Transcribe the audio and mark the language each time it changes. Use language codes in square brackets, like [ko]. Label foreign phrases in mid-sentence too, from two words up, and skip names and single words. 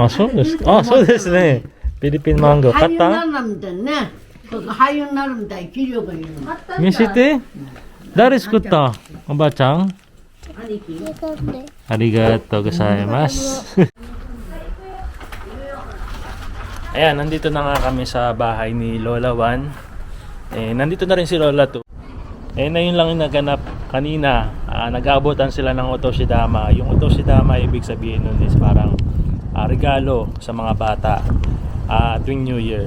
[ja] あ、そうですか。あ、そうですね。フィリピンマンゴー。買った俳優になるみたいね。俳優になるみたい。器量がいいの。見せて。誰作ったおばあちゃんありがとうございます。 [tl] Ayan, nandito na nga kami sa bahay ni Lola Juan. Nandito na rin si Lola 2. Na yun lang yung naganap kanina. Nag-aabotan sila ng otoshidama. Yung otoshidama, ibig sabihin nun is parang regalo sa mga bata tuwing New Year.